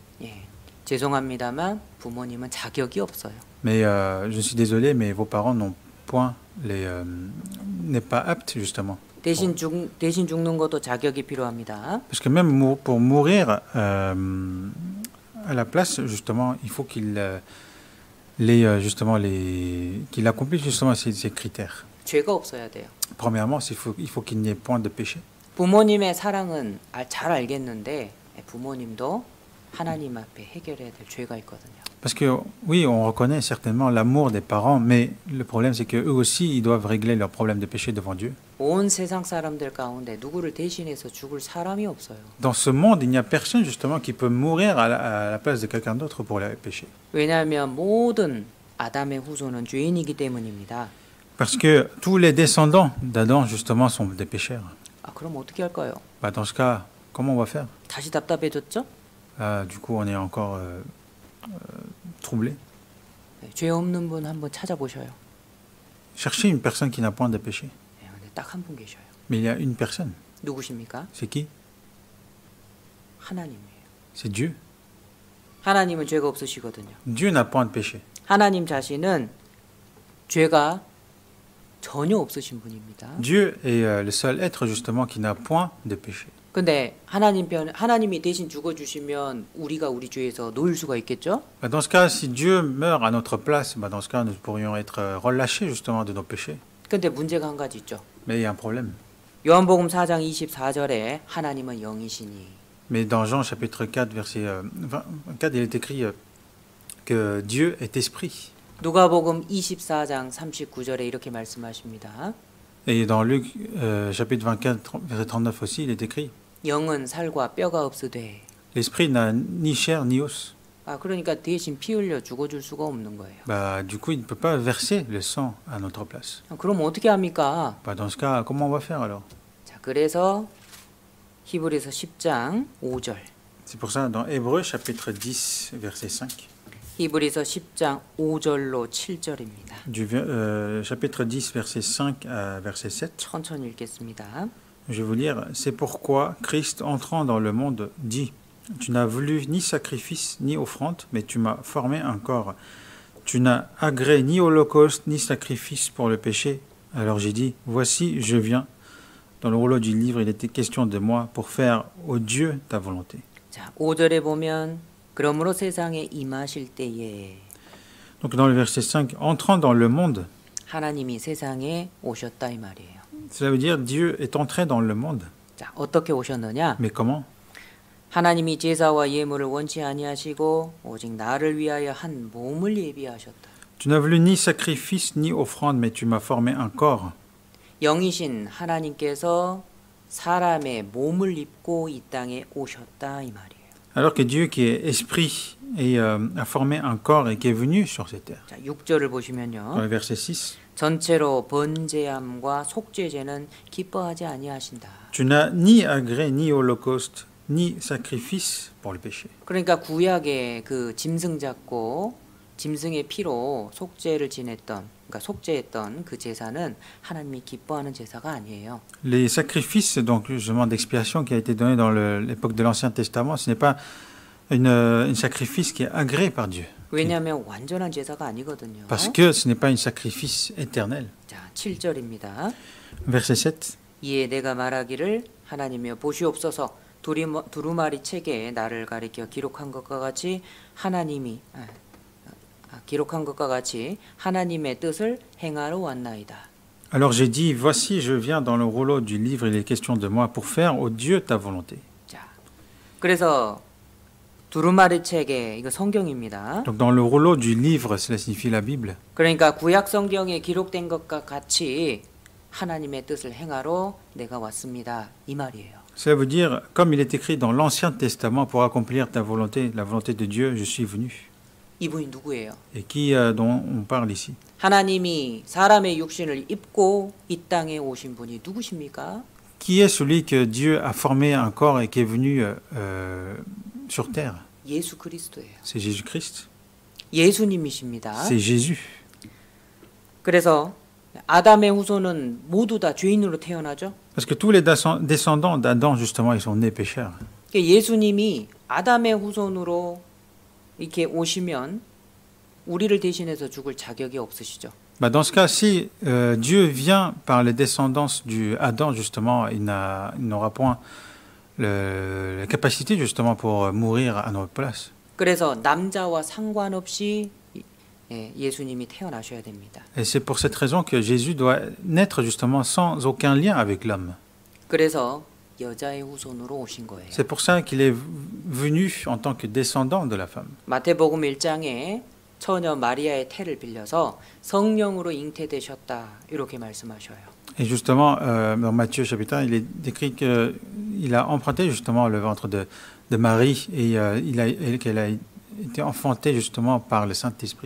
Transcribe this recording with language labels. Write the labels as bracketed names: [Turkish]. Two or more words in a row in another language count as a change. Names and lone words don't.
[Korean] 예, 죄송합니다만 부모님은 자격이 없어요. [French] Mais je suis désolé, mais vos parents n'ont point n'est pas apte justement. [Korean] 대신 죽는 것도 자격이 필요합니다. [French] Parce que même pour mourir à la place, justement, il faut qu'il qu'il accomplisse justement ces critères. [Korean] 죄가 없어야 돼요. [French] Premièrement, il faut qu'il n'y ait point de péché. [Korean] 부모님의 사랑은 잘 알겠는데 부모님도 하나님 앞에 해결해야 될 죄가 있거든요. [French] Parce que oui, on reconnaît certainement l'amour des parents, mais le problème c'est que eux aussi, ils doivent régler leurs problèmes de péché devant Dieu. [Korean] 온 세상 사람들 가운데 누구를 대신해서 죽을 사람이 없어요. [French] Dans ce monde, il n'y a personne justement qui peut mourir à la place de quelqu'un d'autre pour les péchés. [Korean] 왜냐하면 모든 아담의 후손은 죄인이기 때문입니다. [French] Parce que tous les descendants d'Adam justement sont des pécheurs. [Korean] 그럼 어떻게 할까요? [French] Bah, dans ce cas, comment on va faire? [Korean] 다시 답답해졌죠? [French] Du coup, on est encore troublé. [Korean] 죄 없는 분 한번 찾아보셔요. [French] Cherchez une personne qui n'a point de péché. [Korean] 근데 딱 한 분 계셔요. [French] Mais il y a une personne. [Korean] 누구십니까? [French] C'est qui? [Korean] 하나님이에요. [French] C'est Dieu. [Korean] 하나님은 죄가 없으시거든요. [French] Dieu n'a point de péché. [Korean] 하나님 자신은 죄가 전혀 없으신 분입니다. [French] Dieu est le seul être justement qui n'a point de péché. [Korean] 근데 하나님이 대신 죽어주시면 우리가 우리 죄에서 놓일 수가 있겠죠? [French] Dans ce cas, si Dieu meurt à notre place, dans ce cas, nous pourrions être relâchés justement de nos péchés. [Korean] 근데 문제가 한 가지 있죠. [French] Mais il y a un problème. [Korean] 요한복음 4장 24절에 하나님은 영이시니. [French] Mais dans Jean chapitre 4, verset 24, il est écrit que Dieu est esprit. [Korean] 누가복음 24장 39절에 이렇게 말씀하십니다. [French] Et dans Luc chapitre 24, verset 39 aussi, il est écrit [Korean] 영은 살과 뼈가 없으되. [French] l'esprit n'a ni chair ni os. [Korean] 그러니까 대신 피 흘려 죽어줄 수가 없는 거예요. [French] Du coup, il ne peut pas verser le sang à notre place. [Korean] 그럼 어떻게 합니까? [French] Dans ce cas, comment on va faire alors? [Korean] 자, 그래서 히브리서 10장 5절. [French] C'est pour ça, dans Hébreux chapitre 10, verset 5. [Korean] 히브리서 10장 5절로 7절입니다. [French] Du chapitre 10, verset 5 à verset 7. [Korean] 천천히 읽겠습니다. [French] Je vais vous lire. C'est pourquoi Christ, entrant dans le monde, dit: Tu n'as voulu ni sacrifice ni offrande, mais tu m'as formé un corps. Tu n'as agréé ni holocauste ni sacrifice pour le péché. Alors j'ai dit: Voici, je viens. Dans le rouleau du livre, il était question de moi pour faire, ô Dieu, ta volonté. [Korean] 자, 5절에 보면 그러므로 세상에 임하실 때에. [French] Donc dans le verset 5, entrant dans le monde, [Korean] 하나님이 세상에 오셨다 이 말이에요. [French] cela veut dire Dieu est entré dans le monde. [Korean] 자, 어떻게 오셨느냐? [French] Mais comment? [Korean] 하나님이 제사와 예물을 원치 아니하시고 오직 나를 위하여 한 몸을 예비하셨다. [French] Tu n'as voulu ni sacrifice ni offrande, mais tu m'as formé un corps. [Korean] 영이신 하나님께서 사람의 몸을 입고 이 땅에 오셨다 이 말이에요. [French] Alors que Dieu qui est esprit et a formé un corps et qui est venu sur cette terre. [Korean] 자, 6절을 [French] Dans [Korean] 보시면요. [French] le verset 6. [Korean] 전체로 번제함과 속죄제는 기뻐하지 아니하신다. [French] Tu n'as ni agré ni holocauste ni sacrifice pour le péché. [Korean] 그러니까 구약의 그 짐승 잡고 짐승의 피로 속죄를 지냈던, 그러니까 속죄했던 그 제사는 하나님이 기뻐하는 제사가 아니에요. [French] Les sacrifices, donc justement d'expiation qui a été donné dans l'époque de l'Ancien Testament, ce n'est pas un sacrifice qui est agréé par Dieu. [Korean] 왜냐하면 완전한 제사가 아니거든요. [French] Parce que ce n'est pas un sacrifice éternel. [Korean] 자, 7절입니다. [French] Verset 7. [Korean] 이에 내가 말하기를 하나님이여 보시옵소서 두루마리 책에 나를 가리켜 기록한 것과 같이 하나님의 뜻을 행하러 왔나이다. [French] Alors j'ai dit, voici, je viens dans le rouleau du livre, il est question de moi pour faire, ô Dieu, ta volonté. [Korean] 자, 그래서 두루마리 책에 이거 성경입니다. [French] Donc dans le rouleau du livre, cela signifie la Bible. [Korean] 그러니까 구약 성경에 기록된 것과 같이 하나님의 뜻을 행하러 내가 왔습니다. 이 말이에요. [French] Cela veut dire, comme il est écrit dans l'Ancien Testament, pour accomplir ta volonté, la volonté de Dieu, je suis venu. [Korean] 이분이 누구예요? [French] Et qui dont on parle ici? [Korean] 하나님이 사람의 육신을 입고 이 땅에 오신 분이 누구십니까? [French] Qui est celui que Dieu a formé un corps et qui est venu sur terre? [Korean] 예수 그리스도예요. [French] C'est Jésus-Christ. [Korean] 예수님이십니다. [French] C'est Jésus. [Korean] 그래서 아담의 후손은 모두 다 죄인으로 태어나죠. [French] Parce que tous les descendants d'Adam, justement, ils sont nés pécheurs. [Korean] 예수님이 아담의 후손으로 이렇게 오시면 우리를 대신해서 죽을 자격이 없으시죠. [French] Bah dans ce cas, si Dieu vient par les descendants du Adam, justement, il n'aura point la capacité, justement, pour mourir à notre place. [Korean] 그래서 남자와 상관없이 예수님이 태어나셔야 됩니다. [French] Et c'est pour cette raison que Jésus doit naître, justement, sans aucun lien avec l'homme. [Korean] 그래서 여자의 후손으로 오신 거예요. [French] C'est pour ça qu'il est venu en tant que descendant de la femme. [Korean] 마태복음 1장에 처녀 마리아의 태를 빌려서 성령으로 잉태되셨다 이렇게 말씀하셔요. [French] Et justement, dans Matthieu chapitre 1, il est décrit qu'il a emprunté justement le ventre de Marie et qu'elle a été enfantée justement par le Saint-Esprit.